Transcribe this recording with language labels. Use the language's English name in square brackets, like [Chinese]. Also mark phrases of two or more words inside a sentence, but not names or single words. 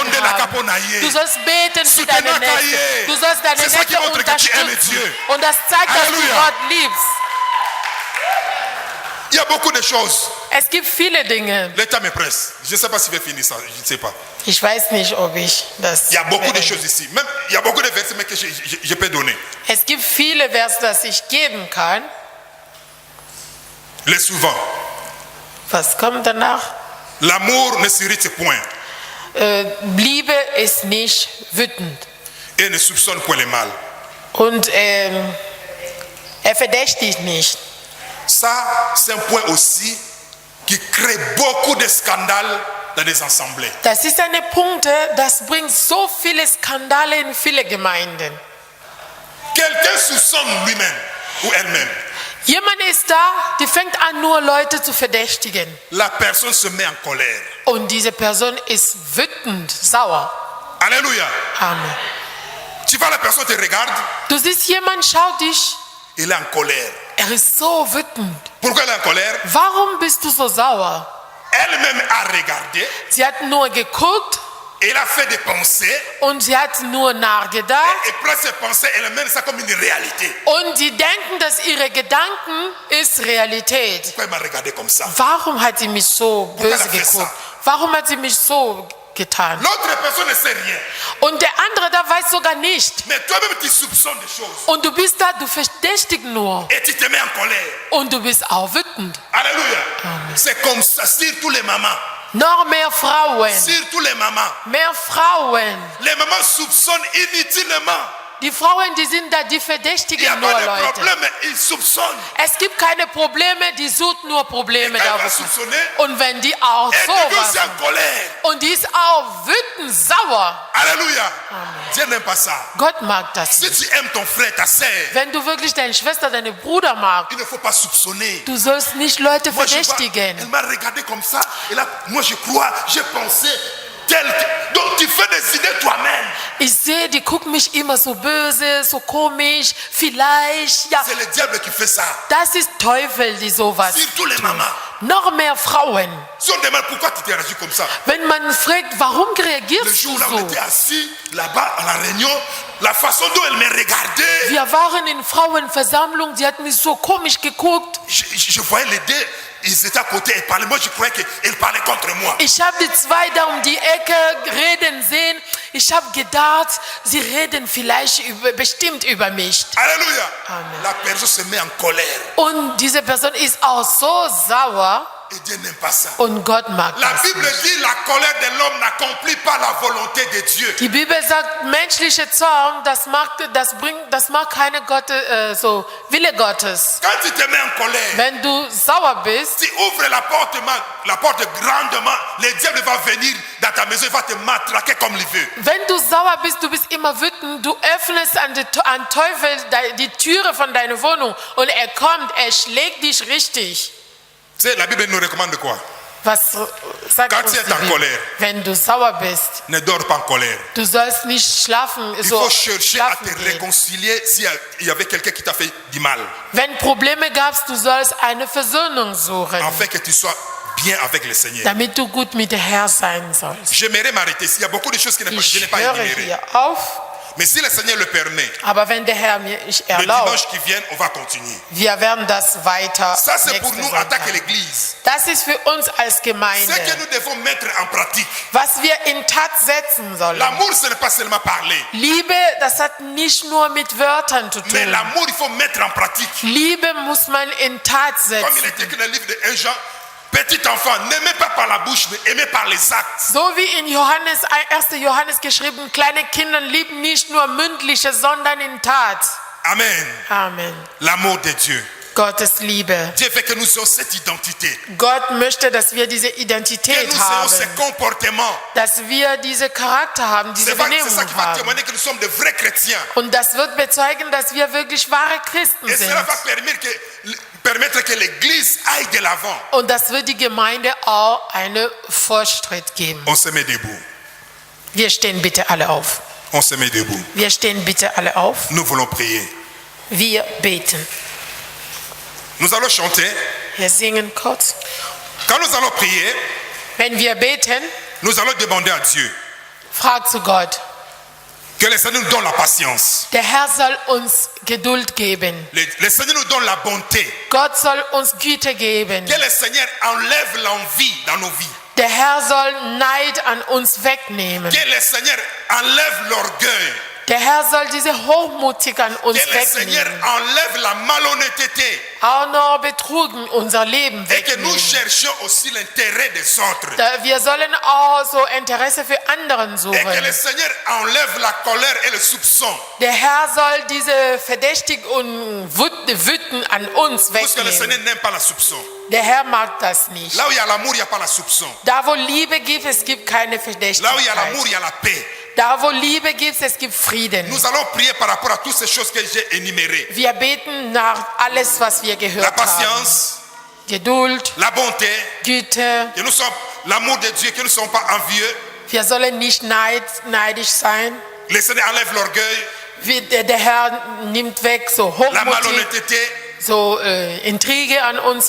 [German] Onde la haben. kaponaye. Du sollst beten für [French] Soutenir [German] deine Nächsten. Kaye. Du sollst deine [French] C'est ça qui [German] Nächsten [French] montre que tu aimes [German] unterstützen. [French] Dieu. [German] Und das zeigt, dass du Alléluia. Gott liebst. [French] Il y a beaucoup de choses. [German] Es gibt viele Dinge. [French] Le temps me presse. Je ne sais pas si je vais finir ça. Je ne sais pas. [German] Ich weiß nicht, ob ich das... [French] Il y a beaucoup de choses ici. Même, il y a beaucoup de versets mais que je peux donner. [German] Es gibt viele Verse, das ich geben kann. [French] Les souvent. [German] Was kommt danach? [French] L'amour ne s'irrite point [German] Liebe ist nicht wütend. [French] et ne soupçonne point le mal. [German] Und er verdächtigt nicht. [French] Ça, c'est un point aussi qui crée beaucoup de scandales dans les assemblées. [German] Das ist eine Punkte, das bringt so viele Skandale in viele Gemeinden. [French] Quelqu'un soupçonne lui-même ou elle-même. [German] Jemand ist da, die fängt an, nur Leute zu verdächtigen. [French] La personne se met en colère. [German] Und diese Person ist wütend, sauer. Alléluia. Amen. [French] Tu vois, la personne te regarde, [German] Du siehst, jemand schaut dich, [French] il est en colère. [German] er ist so wütend. [French] Pourquoi elle est en colère? [German] Warum bist du so sauer? [French] Elle-même a regardé, [German] Sie hat nur geguckt [French] elle a fait des pensées, [German] und sie hat nur nachgedacht. [French] et prend ses pensées, elle mène ça comme une réalité. [German] Und sie denken, dass ihre Gedanken ist Realität. [French] Pourquoi elle m'a regardé comme ça? [German] Warum hat sie mich so böse hat er geguckt? ça? Warum hat sie mich so getan. [French] L'autre personne ne sait rien. [German] Und der andere, der weiß sogar nicht. [French] Mais toi-même, tu soupçonnes des choses. [German] Und du bist da, du verdächtigst nur. [French] Et tu te mets en colère. [German] Und du bist auch wütend. Alléluia. [French] C'est comme ça, surtout les mamans. [German] Noch mehr Frauen. [French] Surtout les mamans. [German] Mehr Frauen. [French] Les mamans soupçonnent inutilement. [German] Die Frauen, die sind da, die [French] Il n'y a [German] verdächtigen nur [French] pas de [German] Leute. [French] problème, ils soupçonnent. [German] Es gibt keine Probleme, die suchen nur Probleme [French] Et quand [German] da. [French] elle va [German] wo- [French] soupçonner, [German] Und wenn die auch [French] elle [German] so [French] devient aussi [German] was [French] en colère. [German] und die ist auch wütend, sauer. [French] Alléluia. Dieu n'aime pas ça. [German] Gott mag das [French] Si [German] nicht. [French] tu aimes ton frère, ta sœur, [German] Wenn du wirklich deine Schwester, deine Bruder magst, [French] il ne faut pas soupçonner. [German] du sollst nicht Leute [French] Moi, je vois, [German] verdächtigen. [French] elle m'a regardé comme ça. Et là, moi, je crois, j'ai pensé tel que... Donc, tu fais des idées toi-même. [German] Ich sehe, die gucken mich immer so böse, so komisch, vielleicht, ja. [French] C'est le diable qui fait ça. [German] Das ist Teufel, die sowas [French] Surtout les [German] tun. [French] mamans. [German] Noch mehr Frauen. [French] Si on demande pourquoi tu t'es réagi comme ça, [German] Wenn man fragt, warum [French] le [German] reagierst [French] jour [German] du [French] là où on [German] so? [French] était assis, là-bas, à la réunion, la façon dont elle me regardait, [German] Wir waren in Frauenversammlung, die hat mich so komisch geguckt. [French] je voyais les deux, ils étaient à côté, ils parlaient. Moi, je croyais qu'elle parlait contre moi. [German] Ich habe die zwei da um die Ecke reden sehen. Ich habe gedacht, sie reden vielleicht bestimmt über mich. Alléluia. Amen. [French] La personne se met en colère. [German] Und diese Person ist auch so sauer [French] Et Dieu n'aime pas ça. [German] und Gott mag [French] La [German] das [French] Bible [German] nicht. [French] dit la colère de l'homme n'accomplit pas la volonté de Dieu. [German] Die Bibel sagt, menschliche Zorn, das mag keine so Wille Gottes. [French] Quand tu te mets en colère, [German] Wenn du sauer bist, [French] tu ouvres la porte grandement, le diable va venir dans ta maison, il va te matraquer comme il veut. [German] wenn du sauer bist, du bist immer wütend, du öffnest an Teufel die Türe von deiner Wohnung und er kommt, er schlägt dich richtig. [French] Tu sais, la Bible nous recommande quoi? [German] Was sagt [French] Quand [German] uns [French] tu es [German] die [French] en [German] Bibel? [French] colère. [German] Wenn du sauer bist, [French] Ne dors pas en colère. [German] du sollst nicht schlafen, [French] Il [German] so [French] faut chercher à te [German] schlafen gehen. [French] réconcilier s'il y avait quelqu'un qui t'a fait du mal, [German] Wenn Probleme gabst, du sollst eine Versöhnung suchen, [French] afin que tu sois bien avec le Seigneur. [German] damit du gut mit dem Herrn sein sollst. [French] J'aimerais m'arrêter ici. Il y a beaucoup de choses que je [German] Ich [French] n'ai pas [German] höre [French] énumérées. [German] hier auf, [French] Mais si le Seigneur le permet, [German] aber wenn der Herr mir [French] le [German] erlaubt, [French] dimanche qui vient, on va continuer. [German] wir werden das weiter [French] Ça, c'est pour [German] nächste [French] nous, en tant que [German] Sonntag. [French] l'Église. [German] Das ist für uns als [French] Ce que [German] Gemeinde, [French] nous devons mettre en pratique. [German] was wir in Tat setzen sollen. [French] L'amour, ce n'est pas seulement parler. [German] Liebe, das hat nicht nur mit Wörtern zu [French] Mais [German] tun. [French] l'amour, il faut mettre en pratique. [German] Liebe muss man in Tat [French] Comme il [German] setzen. [French] est écrit dans le livre de 1 Jean, petit enfant, n'aimez pas par la bouche, mais aimez par les actes. [German] So wie in 1. Johannes geschrieben, kleine Kinder lieben nicht nur mündliche, sondern in Tat. Amen. Amen. [French] L'amour de Dieu. [German] Gottes Liebe. [French] Dieu veut que nous ayons cette identité. [German] Gott möchte, dass wir diese [French] Que [German] Identität [French] nous ayons ces [German] haben, [French] comportements. [German] dass wir diese Charakter haben, diese [French] C'est ça [German] Benehmung [French] qui va [German] haben. [French] témoigner que nous sommes de vrais chrétiens. [German] Und das wird bezeugen, dass wir wirklich wahre Christen [French] Et [German] sind. [French] cela va permettre que l'Église aille de l'avant. [German] Und das wird die Gemeinde auch einen Fortschritt geben. [French] On se met debout. [German] Wir stehen bitte alle auf. [French] On se met debout. [German] Wir stehen bitte alle auf. [French] Nous voulons prier. [German] Wir beten. [French] Nous allons chanter. [German] Wir singen kurz. [French] Quand nous allons prier, [German] Wenn wir beten, [French] nous allons demander à Dieu [German] frag zu Gott. [French] que le Seigneur nous donne la patience. [German] Der Herr soll uns Geduld geben. [French] Le Seigneur nous donne la bonté. [German] Gott soll uns Güte geben. [French] Que le Seigneur enlève l'envie dans nos vies. [German] Der Herr soll Neid an uns wegnehmen. [French] Que le Seigneur enlève l'orgueil. [German] Der Herr soll diese Hochmutig an uns [French] Que le Seigneur [German] wegnehmen. [French] enlève la malhonnêteté. [German] Auch noch Betrugen unser Leben [French] Et que nous [German] wegnehmen. [French] cherchions aussi l'intérêt des autres. [German] Wir sollen auch so Interesse für anderen [French] Et que le [German] suchen. [French] Seigneur enlève la colère et le soupçon. [German] Der Herr soll diese Verdächtigung und Wüten an uns [French] Parce que le Seigneur [German] wegnehmen. [French] n'aime pas la soupçon. [German] Der Herr mag das nicht. [French] Là où il y a l'amour, il n'y a pas la soupçon. [German] Da wo Liebe gibt, es gibt keine [French] Là où il y a l'amour, [German] Verdächtigkeit. [French] il y a la paix. [German] Da wo Liebe gibt, es gibt Frieden. [French] Nous allons prier par rapport à toutes ces choses que j'ai énumérées. [German] Wir beten nach alles, was wir [French] La [German] gehört haben. [French] patience, [German] Geduld, [French] la bonté, [German] Güte. [French] que nous sommes l'amour de Dieu, que nous ne sommes pas envieux. [German] Wir sollen nicht neidisch sein. [French] Le Seigneur enlève l'orgueil, [German] Der Herr nimmt weg so [French] la [German] Hochmutig, [French] malhonnêteté, [German] so Intrige an uns